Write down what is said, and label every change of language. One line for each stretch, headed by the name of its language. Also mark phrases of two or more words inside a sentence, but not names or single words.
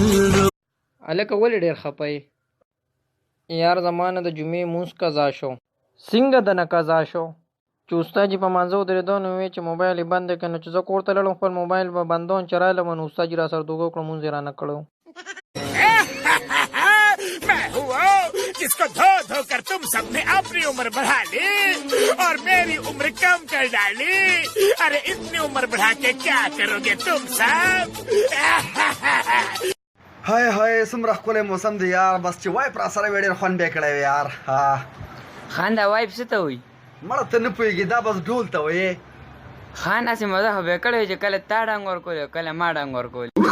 Pashto: الکه ولې ډېر خپه یار زمانه د جمعې مونځ قضا شو څنګه د نه قضا شو چې استاد جي په مانځه ودرېدو نو ویې چې موبایل یې بند کړه نو چې زه کور ته لاړم خپل موبایل به بندوم چې رالم نو استاد جي را سره دوکه وکړه مونځ یې رانه کړی
Hindi: मैं हुआ जिसको धो धो कर तुम सबने अपनी उम्र बढ़ा ली और मेरी उम्र कम कर डाली अरे इतनी उम्र बढ़ा के क्या करोगे तुम सब
Pashto: हाय हाय سمره ښکلی موسم دی یار بس چې وایپ را سره وی ډېر خوند بیا کړی وی یار خان دا وایپ څه ته وایي مړه ته نه پوهېږي دا بس ډول ته وایې خان هسې مزه خو بیا کړی وي چې کله تا ډنګ ورکولې کله ما ډنګ ورکولې